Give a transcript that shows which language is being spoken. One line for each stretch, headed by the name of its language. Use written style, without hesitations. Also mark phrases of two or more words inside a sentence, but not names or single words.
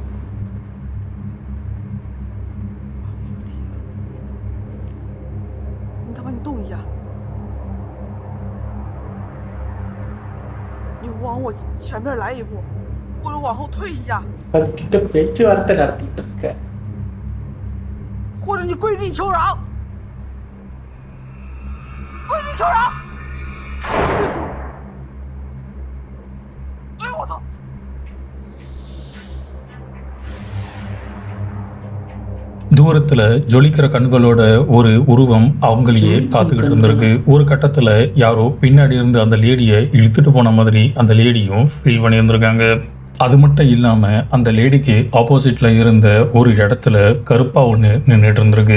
Chinese: 你他妈你动一下，你往我前面来一步，或者往后退一下，
Tamil: அதுக்கிட்ட பேச்சுவார்த்தை நடத்திட்டு இருக்க.
Chinese: 或者你跪地求饶，跪地求饶。哎呦我操！
Tamil: தூரத்துல ஜொலிக்கிற கண்களோட ஒரு உருவம் அவங்களையே காத்துக்கிட்டு இருந்திருக்கு. ஒரு கட்டத்துல யாரோ பின்னாடி இருந்து அந்த லேடியை இழுத்துட்டு போன மாதிரி அந்த லேடியும் ஃபீல் பண்ணியிருந்திருக்காங்க. அது மட்டும் இல்லாம அந்த லேடிக்கு ஆப்போசிட்ல இருந்த ஒரு இடத்துல கருப்பா ஒன்று நின்றுட்டு இருந்திருக்கு.